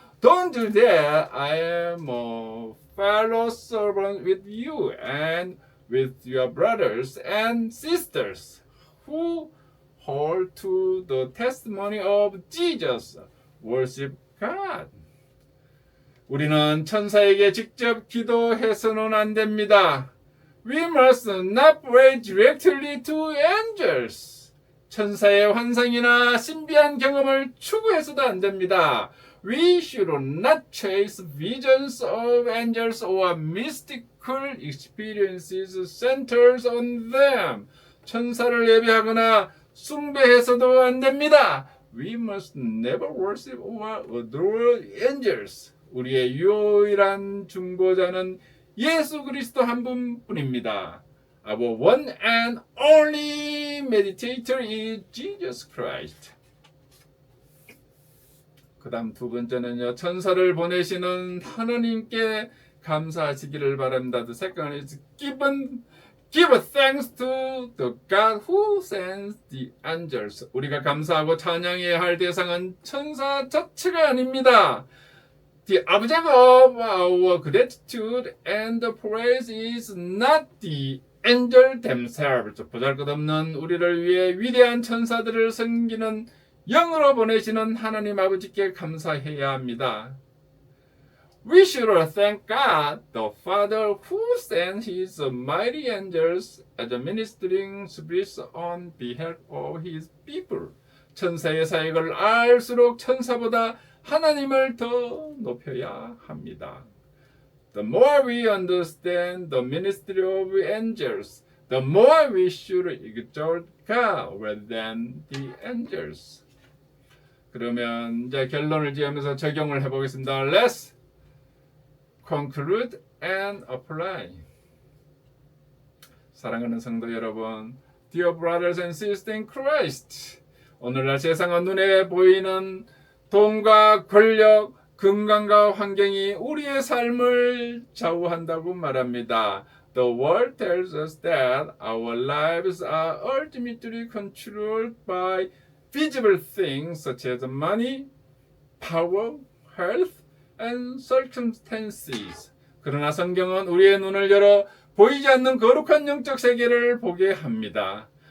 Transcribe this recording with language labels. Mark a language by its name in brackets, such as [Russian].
[English] Don't do that. I am a fellow servant with you and with your brothers and sisters who hold to the testimony of Jesus. Worship God. [Korean] 우리는 천사에게 직접 기도해서는 안 됩니다. [English] We must not pray directly to angels. [Korean] 천사의 환상이나 신비한 경험을 추구해서도 안 됩니다. [English] We should not chase visions of angels or mystical experiences centered on them. [Korean] 천사를 예배하거나 숭배해서도 안 됩니다. [English] We must never worship or adore angels. [Korean] 우리의 유일한 중보자는 예수 그리스도 한 분뿐입니다. [English] Our one and only mediator is Jesus Christ. [Korean] 그 다음 두 번째는요. 천사를 보내시는 하나님께 감사하시기를 바랍니다. [English] The second is give thanks to the God who sends the angels. [Korean] 우리가 감사하고 찬양해야 할 대상은 천사 자체가 아닙니다. [English] The object of our gratitude and praise is not the angel themselves. [Korean] 보잘것없는 우리를 위해 위대한 천사들을 섬기는 영으로 보내시는 하나님 아버지께 감사해야 합니다. [English] We should thank God, the Father, who sent His mighty angels as ministering spirits on behalf of His people. [Korean] 천사의 사역을 알수록 천사보다 하나님을 더 높여야 합니다. [English] The more we understand the ministry of angels, the more we should exalt God rather than the angels. [Korean] 그러면 이제 결론을 지으면서 적용을 해보겠습니다. [English] Let's conclude and apply. [Korean] 사랑하는 성도 여러분, [English] Dear brothers and sisters in Christ, [Korean] 오늘날 세상은 눈에 보이는 돈과 권력, 건강과 환경이 우리의 삶을 좌우한다고 말합니다. [English] The world tells us that our lives are ultimately controlled by visible things such as money, power, health, and circumstances. [Korean] 그러나 성경은 우리의 눈을 열어 보이지 않는 거룩한 영적 세계를 보게 합니다.